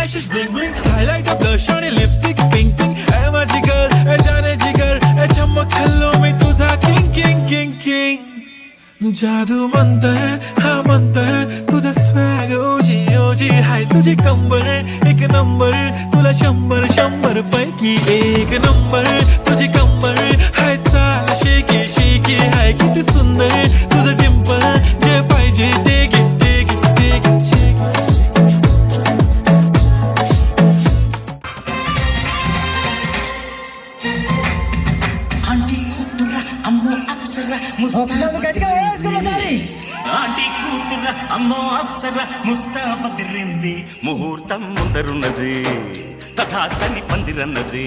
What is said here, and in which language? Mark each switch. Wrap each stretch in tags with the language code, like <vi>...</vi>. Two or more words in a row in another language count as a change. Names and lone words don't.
<en>bling bling. Highlighter, blush on your lipstick, pink pink.</en> <mr>ऐ magical, ऐ जाने जिगर, ऐ चमक छल्लों में तुझा</mr> <en>king king king king.</en> <mr>जादू मंतर, हाँ मंतर, तुझा swag ओजी ओजी हाय तुझे कंबर एक नंबर, तुला शंभर शंभर पैकी एक नंबर, तुझे कंबर हाय चाल शेकी शेकी हाय किती सुंदर तुझं डिंपल, जे पाहिजे</mr> <en>take it take it take it shake it.</en> <te>ఆంటీ కూతుర అమ్మో అప్సర ఆంటీ కూతుర అమ్మో అప్సర ముస్తాబదిరింది, ముహూర్తం ముందరున్నది తథాస్తని పందిరన్నది.</te>